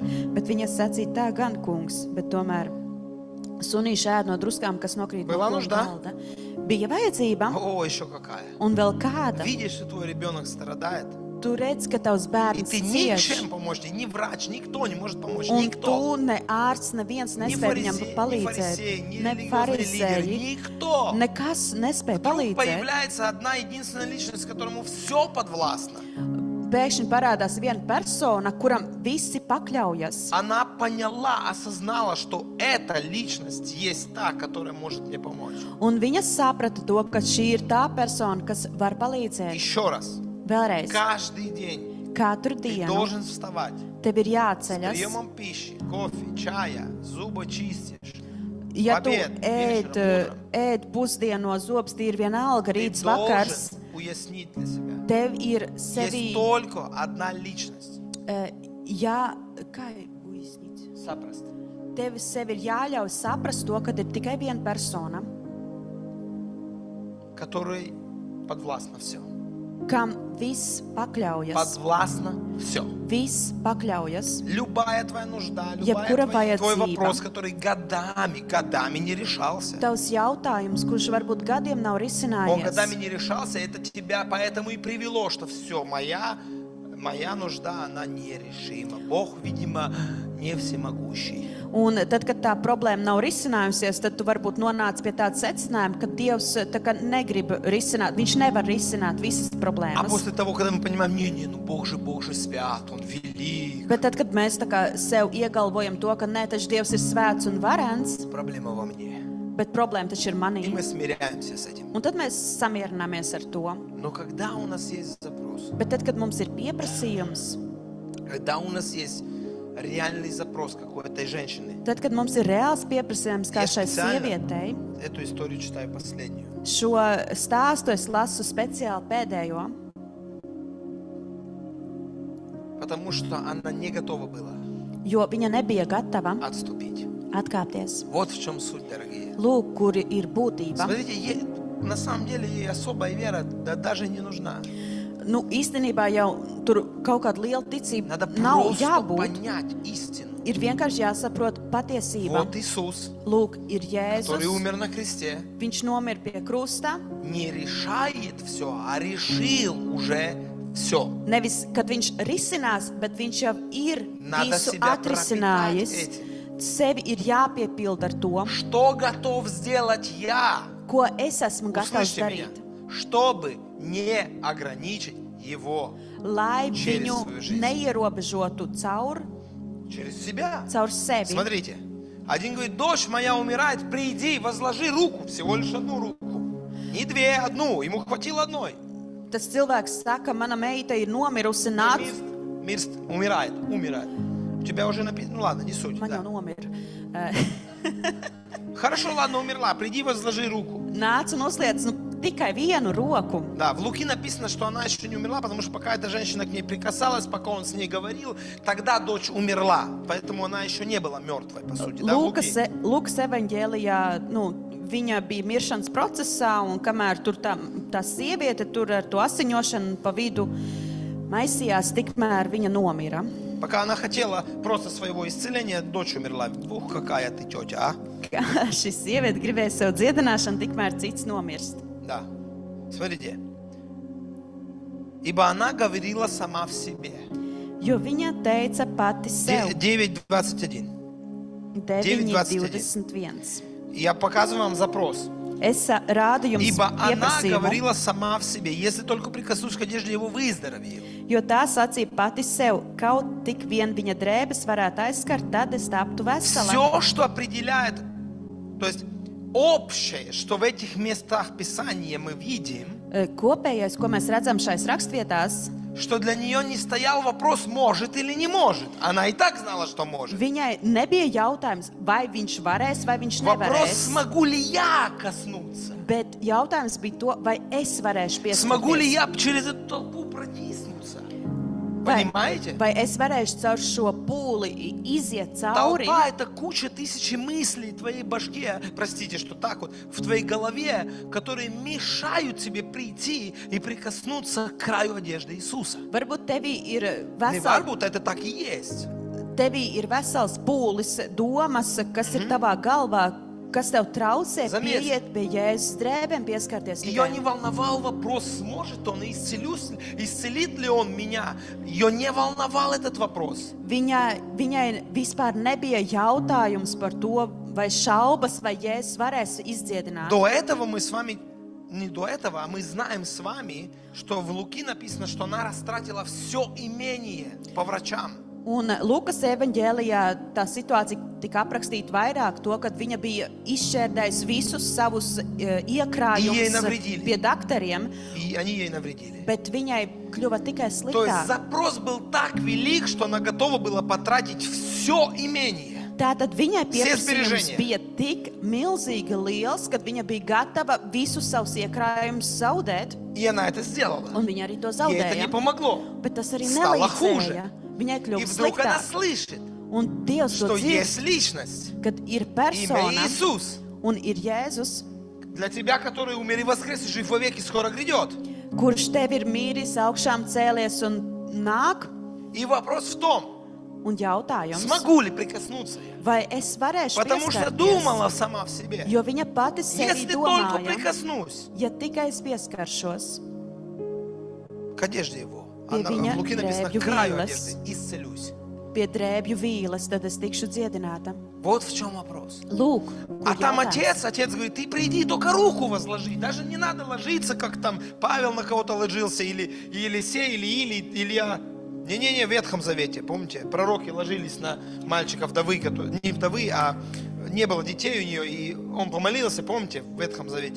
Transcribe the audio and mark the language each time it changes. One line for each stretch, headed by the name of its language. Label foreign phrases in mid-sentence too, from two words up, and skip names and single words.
Latvian: Bet viņa sacīja: Tā gan, kungs, bet tomēr sunīši ēd no druskām, kas nokrīt no
Russian: Была
Latvian: koka
Russian: нужда?
Latvian: galda. Bija vajadzība,
Russian: О, еще какая.
Latvian: un vēl kāda.
Russian: Видишь, что твой ребенок страдает,
Latvian: tu redz, ka tavs
Russian: И
Latvian: bērns
Russian: ты
Latvian: cieš.
Russian: ничем помочь, ни врач, никто не может помочь,
Latvian: Un
Russian: никто.
Latvian: tu ne ārsts, neviens
Russian: Ни
Latvian: nespēja viņam
Russian: фарисеи, ни
Latvian: palīdzēt.
Russian: фарисеи, ни
Latvian: Ne
Russian: религиозные лидеры,
Latvian: farizēji,
Russian: никто.
Latvian: nekas nespēja
Russian: Вдруг
Latvian: palīdzēt.
Russian: появляется одна единственная личность, которому все подвластно.
Latvian: Pēkšņi parādās viena persona, kuram visi pakļaujas.
Russian: Она поняла, осознала, что эта личность есть та, которая может мне помочь.
Latvian: Un viņa saprata to, ka šī ir tā persona, kas var palīdzēt.
Russian: Еще раз,
Latvian: Vēlreiz,
Russian: каждый день
Latvian: katru
Russian: ты
Latvian: dienu
Russian: должен вставать
Latvian: tev ir
Russian: с
Latvian: jāceļas.
Russian: приемом пищи, кофе, чая, зубы чистишь.
Latvian: Ja tu
Russian: Обед,
Latvian: ēd,
Russian: вечером,
Latvian: ēd pusdienu no zobs, ir vienalga
Russian: Ты
Latvian: rīts vakars,
Russian: должен уяснить для себя.
Latvian: tev ir
Russian: Есть
Latvian: sevi,
Russian: только одна личность.
Latvian: kā uiznīt?
Russian: Запросто.
Latvian: Tev sev ir jāļauj saprast to, ka ir tikai viena persona,
Russian: Которой подвластно все.
Latvian: kam viss pakļaujas.
Russian: Подвластно все.
Latvian: Viss pakļaujas.
Russian: Любая твоя нужда,
Latvian: Jebkura
Russian: твой
Latvian: vajadzība.
Russian: вопрос, который годами не решался.
Latvian: Tavs jautājums, kurš varbūt gadiem nav
Russian: Он
Latvian: risinājies,
Russian: годами не решался, это тебя поэтому и привело, что все, моя нужда, она нерешима. Бог, видимо, не всемогущий.
Latvian: un tad, kad tā problēma nav risinājusies, tad tu varbūt nonāc pie tāda secinājuma, ka Dievs tā kā negrib risināt, viņš nevar risināt visas
Russian: А
Latvian: problēmas.
Russian: после того, когда мы понимаем, ну Бог же свят, Он велик,
Latvian: Bet tad, kad mēs tā kā sev iegalvojam to, ka nē, taču Dievs ir svēts un varens,
Russian: проблема во мне.
Latvian: bet problēma taču ir
Russian: И
Latvian: manī,
Russian: мы смиряемся с этим.
Latvian: un tad mēs samierināmies ar to.
Russian: Но когда у нас есть запрос,
Latvian: Bet tad, kad mums ir pieprasījums,
Russian: когда у нас есть реальный запрос, как у этой женщины,
Latvian: tad, kad mums ir reāls pieprasījums, kā
Russian: Ja
Latvian: šai speciāli- sievietei,
Russian: эту историю читаю последнюю.
Latvian: šo stāstu es lasu speciāli pēdējo,
Russian: Потому что она не готова была
Latvian: jo viņa nebija gatava
Russian: отступить.
Latvian: atkāpties.
Russian: Вот в чем суть, дорогие.
Latvian: Lūk, kuri ir būtība.
Russian: Смотрите, на самом деле ей особая вера даже не нужна.
Latvian: Nu, īstenībā jau tur kaut kāda liela ticība
Russian: Надо
Latvian: nav
Russian: просто
Latvian: jābūt.
Russian: понять истину.
Latvian: Ir vienkārši jāsaprot patiesība.
Russian: Вот Иисус,
Latvian: Lūk, ir
Russian: который
Latvian: Jēzus.
Russian: умер на кресте,
Latvian: Viņš nomira pie krusta.
Russian: не решает все, а решил уже все.
Latvian: Nevis, kad viņš risinās, bet viņš jau ir
Russian: Надо
Latvian: visu
Russian: себя
Latvian: atrisinājis.
Russian: пропитать этим.
Latvian: Sevi ir jāpiepilda ar to,
Russian: Что готов сделать я?
Latvian: ko es esmu gatavs
Russian: Услышьте меня.
Latvian: darīt.
Russian: Чтобы не ограничить его
Latvian: Lai
Russian: Через
Latvian: viņu
Russian: свою жизнь.
Latvian: neierobežotu
Russian: через себя.
Latvian: caur sevi.
Russian: Смотрите, один говорит, дочь моя умирает, приди, возложи руку, всего лишь одну руку. Не две, одну, ему хватило одной.
Latvian: Tas cilvēks saka, mana meita ir nomirusi, nāc.
Russian: Мирст, умирает. У тебя уже написано, ну ладно, не суть.
Latvian: Man
Russian: да.
Latvian: jau nomira.
Russian: Хорошо, ладно, умерла, приди, возложи руку.
Latvian: Nāc un uzliec tikai vienu roku.
Russian: Да, в Луки написано, что она еще не умерла, потому что пока эта женщина к ней прикасалась, пока он с ней говорил, тогда дочь умерла. Поэтому она еще не была мертвой, по сути. Да, в Луки.
Latvian: Lūkas evaņģēlijā, viņa bija miršanas procesā, un kamēr tur tā sieviete tur ar to asiņošanu pa vidu maisījās, tikmēr viņa nomira.
Russian: Пока она хотела просто своего исцеления, дочь умерла. Ух, какая ты тетя, а?
Latvian: Kā šī sieviete gribēja sev dziedināšanu, tikmēr cits nomirst.
Russian: Да. Смотрите. Ибо она говорила сама в себе.
Latvian: Jo viņa teica pati sev. 9:21. 9:21.
Russian: Я показываю вам запрос.
Latvian: Es rādu jums
Russian: Ибо она
Latvian: pieprasījumu,
Russian: говорила сама в себе. Если только прикоснусь к одежде его, выздоровею.
Latvian: jo tā sacīja pati sev, kaut tik vien viņa drēbes varētu aizskart, tad es taptu vesela.
Russian: Все, что определяет, то есть общее, что в этих местах Писания мы видим,
Latvian: Kopējais, ko mēs redzam šais rakstvietās,
Russian: что для нее не стоял вопрос, может или не может. Она и так знала, что может.
Latvian: viņai nebija jautājums, vai viņš varēs, vai viņš
Russian: Вопрос,
Latvian: nevarēs.
Russian: смогу ли я коснуться?
Latvian: Bet jautājums bija to, vai es varēšu
Russian: Смогу ли
Latvian: pieskarties.
Russian: я через эту толпу протиснуться?
Latvian: Vai,
Russian: Понимаете?
Latvian: vai es varēšu caur šo pūli iziet cauri?
Russian: Толпа — это куча тысячи мыслей в твоей башке, простите, что так вот, в твоей голове, которые мешают тебе прийти и прикоснуться к краю одежды Иисуса.
Latvian: Varbūt tevī ir
Russian: Не
Latvian: vesels, varbūt,
Russian: это так и есть.
Latvian: tevī ir vesels pūlis, domas, kas ir tavā galvā, kas tev traucē
Russian: Заметь.
Latvian: pieiet pie Jēzus drēbēm, pieskarties
Russian: Ее не
Latvian: tikai.
Russian: волновал вопрос, сможет он, исцелит ли он меня. Ее не волновал этот вопрос.
Latvian: Viņai vispār nebija jautājums par to, vai šaubas, vai Jēzus varēs izdziedināt.
Russian: До этого мы с вами, не до этого, а мы знаем с вами, что в Луки написано, что она растратила все имение по врачам.
Latvian: Un Lukas evaņģēlijā tā situācija tika aprakstīta vairāk to, kad viņa bija izšķērdējusi visus savus Ej iekrājumus
Russian: навредили.
Latvian: pie daktariem,
Russian: И они ей навредили.
Latvian: bet viņai kļuva tikai
Russian: То есть
Latvian: sliktāk.
Russian: запрос был так велик, что она готова была потратить все имение.
Latvian: Tātad viņai
Russian: Все
Latvian: pieprasījums
Russian: сбережения.
Latvian: bija tik milzīgi liels, ka viņa bija gatava visus savus iekrājumus zaudēt,
Russian: И она это сделала.
Latvian: un viņa arī to
Russian: Ей это не
Latvian: zaudēja.
Russian: помогло.
Latvian: Bet tas arī
Russian: Стало
Latvian: nelīdzēja.
Russian: хуже.
Latvian: Viņai
Russian: И
Latvian: kļuva
Russian: вдруг она
Latvian: sliktāk.
Russian: слышит,
Latvian: Un Dievs to
Russian: что
Latvian: dzird,
Russian: есть личность,
Latvian: kad ir
Russian: имя
Latvian: persona
Russian: Иисус.
Latvian: un ir Jēzus,
Russian: Для тебя, который умер и воскрес, и жив вовеки, скоро грядет.
Latvian: kurš tev ir mīris, augšām cēlies un nāk.
Russian: И вопрос в том,
Latvian: Un jautājums,
Russian: смогу ли прикоснуться я?
Latvian: vai es varēšu
Russian: Потому что
Latvian: pieskarties?
Russian: думала сама в себе.
Latvian: Jo viņa pati sevi
Russian: Если только
Latvian: domāja,
Russian: прикоснусь
Latvian: ja tikai es pieskaršos
Russian: к одежде его.
Latvian: Pie viņa
Russian: В Луки написано,
Latvian: drēbju
Russian: к краю
Latvian: vīles.
Russian: одежды, исцелюсь.
Latvian: pie drēbju vīles, tad es tikšu dziedināta.
Russian: Вот в чем вопрос.
Latvian: Lūk,
Russian: А
Latvian: kur
Russian: там
Latvian: jautājums.
Russian: отец говорит, ты приди, только руку возложи. Даже не надо ложиться, как там Павел на кого-то ложился, или Елисей, или Илья. Не-не-не, в Ветхом Завете, помните, пророки ложились на мальчика вдовы, не вдовы, а не было детей у нее, и он помолился, помните, в Ветхом Завете.